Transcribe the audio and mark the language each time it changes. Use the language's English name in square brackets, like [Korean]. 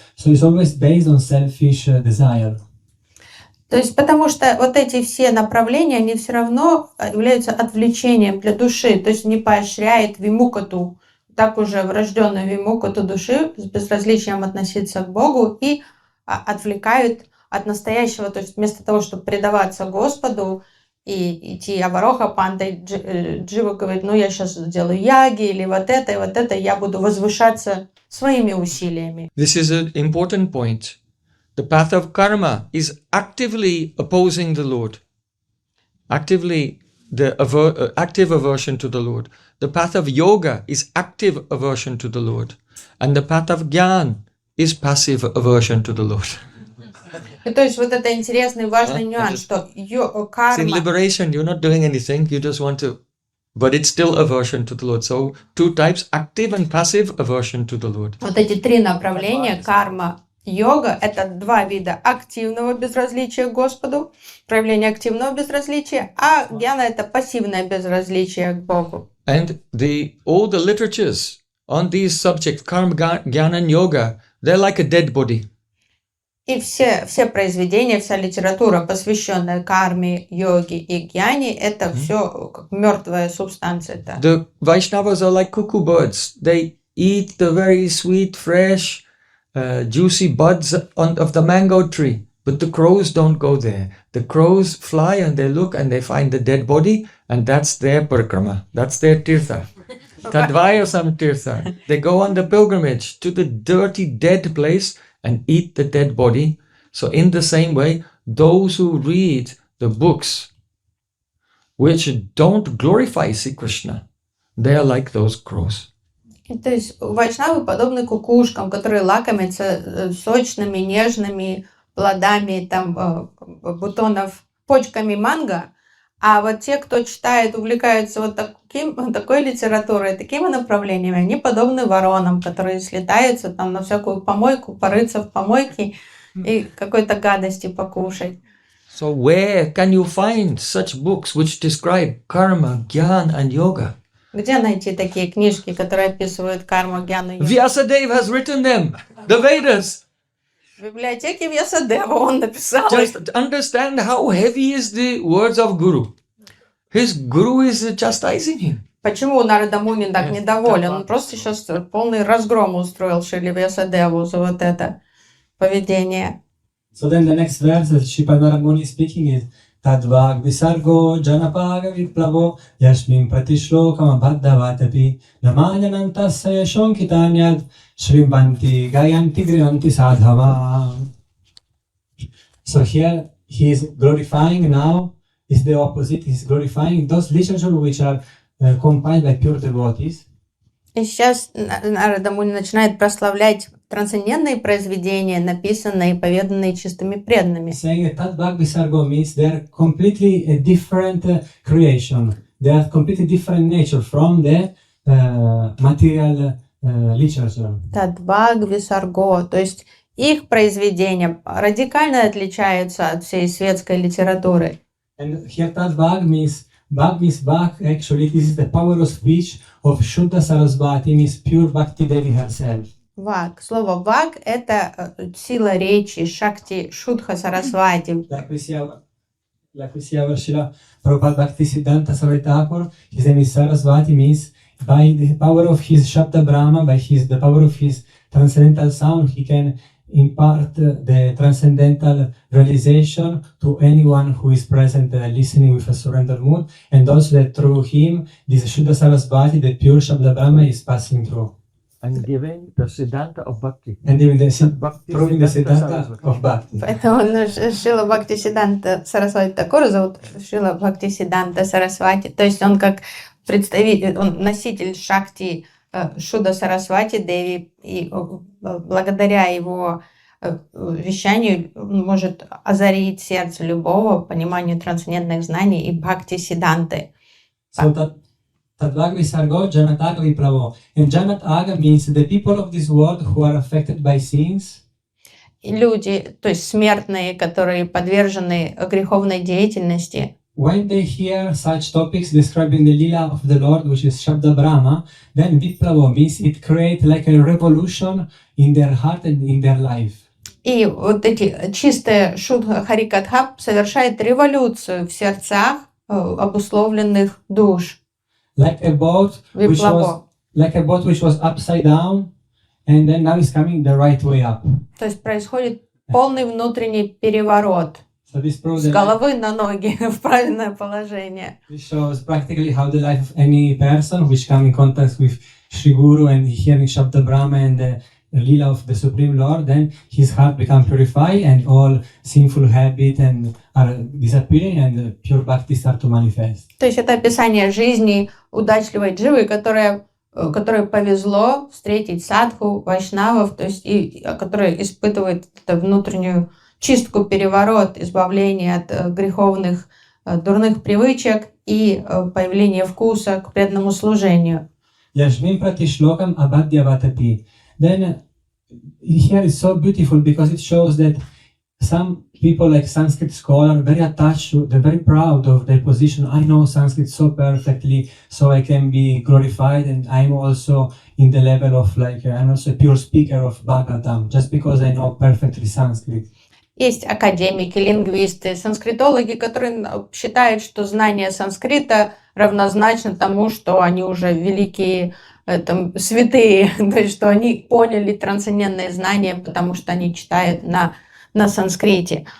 [English] So it's always based on selfish desire. [Russian] То есть потому что вот эти все направления, они все равно являются отвлечением для души, то есть не поощряет вимукату, так уже врожденную вимукату души с безразличием относиться к Богу и отвлекают от настоящего, то есть вместо того, чтобы предаваться Господу и идти авароха панда, Джива говорит, ну я сейчас сделаю яги или вот это, я буду возвышаться своими усилиями. [English] This is an important point. The path of karma is actively opposing the Lord. Actively the active aversion to the Lord. The path of yoga is active aversion to the Lord. And the path of jnana is passive aversion to the Lord. [Russian] И то есть вот это интересный важный нюанс, что карма... [English] In liberation, you're not doing anything, you just want to... But it's still aversion to the Lord. So two types, active and passive aversion to the Lord. [Russian] Вот эти три направления, карма, йога, это два вида активного безразличия к Господу, проявление активного безразличия, а гьяна это пассивное безразличие к Богу. [English] And all the literatures on these subjects, karma, jnana and yoga, they're like a dead body. [Russian] И все произведения, вся литература, посвященная карме, йоге и гьяне, это все как мертвая субстанция. [English] The Vaishnavas are like cuckoo birds. They eat the very sweet, fresh, juicy buds of the mango tree. But the crows don't go there. The crows fly and they look and they find the dead body, and that's their parikrama. That's their tirtha. [Sanskrit] Tadvayasam tirtha. [English] They go on the pilgrimage to the dirty, dead place and eat the dead body. So in the same way, those who read the books which don't glorify Sri Krishna, they are like those crows. [Russian] То есть вайшнавы подобны кукушкам, которые лакомятся сочными, нежными плодами там, бутонов, почками манго, а вот те, кто читает, увлекаются вот такой литературой, такими направлениями, они подобны воронам, которые слетаются там на всякую помойку, порыться в помойке и какой-то гадости покушать. [English] So where can you find such books which describe karma, jnana and yoga? [Russian] Где найти такие книжки, которые описывают карму, гьяну, йогу? [English] Vyāsa-deva has written them, the Vedas. [Russian] В библиотеке Vyāsa-pūjā он написал. [English] Just understand how heavy is the words of Guru. His Guru is chastising him. [Russian] Почему Нарада Муни так недоволен? Он просто сейчас полный разгром устроил Шриле Vyāsa-devу за вот это поведение. [English] So then the next verse that Sripad Narada Muni is speaking is [Sanskrit] Tadvag visargo janapaga viplavo yashmin pratishlokam abhaddavatapi namanyanantasya yashonkitanyad shrimbanti gayanti grihanti sadhava. [English] So here he is glorifying now, is the opposite, he is glorifying those literatures which are compiled by pure devotees. [Russian] И сейчас Нарада Муни начинает прославлять трансцендентные произведения, написанные и поведанные чистыми преданными. [English] Saying that Tadvag visargo means they are completely a different creation. They are completely different nature from the material literature. [Russian] Тадваг висарго, то есть их произведения радикально отличаются от всей светской литературы. [English] And here Tadvag means Bhag, actually this is the power of speech of Shuddha Sarasvati, means pure Bhakti Devi herself. [Russian] Ваг. Слово ваг – это сила речи, шакти, шудха сарасвати. [English] Like we see Like we see our Srila Prabhupada Bhaktisiddhanta Saraswati Thakur, his name is Saraswati, means by the power of his Shabda Brahma, by the power of his transcendental sound, he can impart the transcendental realization to anyone who is present listening with a surrender mood, and also that through him, this Shuddha Saraswati, the pure Shabda Brahma, is passing through. And giving the Siddhanta of Bhakti. And even Bhakti proving the Siddhanta Siddhanta Saraswati. of Bhakti. [Russian] Поэтому Шрила Бхактисиддханта Сарасвати Такура зовут Шрила Бхактисиддханта Сарасвати. То есть он как представитель, он носитель шакти Шуда Сарасвати Деви. И благодаря его вещанию он может озарить сердце любого пониманию трансцендентных знаний и Бхакти-сиддханты. [Sanskrit] So Tadvagvi Sargo Janataga Viplavo. [English] And Janataga means the people of this world who are affected by sins. [Russian] И люди, то есть смертные, которые подвержены греховной деятельности, [English] When they hear such topics describing the Lila of the Lord, which is Shabda Brahma, then Viplavo means it creates like a revolution in their heart and in their life. [Russian] и вот эти чистые Шудха Харикатха совершает революцию в сердцах обусловленных душ. [English] Like a boat which [Sanskrit] Viplavo. [English] was upside down, and then now it's coming the right way up. [Russian] То есть происходит полный внутренний переворот [English] So this proves [Russian] с [English] that [Russian] головы на ноги в правильное положение. [English] this shows practically how the life of any person which come in contact with Shri Guru and hearing Shabda Brahma and the Lila of the Supreme Lord, then his heart become purified and all sinful habits and are disappearing and pure bhakti start to manifest. [Russian] То есть это описание жизни удачливой дживы, которой повезло встретить садху, вайшнавов, то есть которая испытывает эту внутреннюю чистку, переворот, избавление от греховных, дурных привычек и появление вкуса к преданному служению. [Sanskrit] Yashvim prati shlokam abhadyavatati. [English] Then here is so beautiful because it shows that some people like Sanskrit scholars are very attached to, they're very proud of their position. I know Sanskrit so perfectly, so I can be glorified, and I'm also in the level of I'm also a pure speaker of Bhagavatam, just because I know perfectly Sanskrit. [Russian] Есть академики, лингвисты, санскритологи, которые считают, что знание санскрита равнозначно тому, что они уже великие святые, то есть что они поняли трансцендентные знания, потому что они читают на санскрите.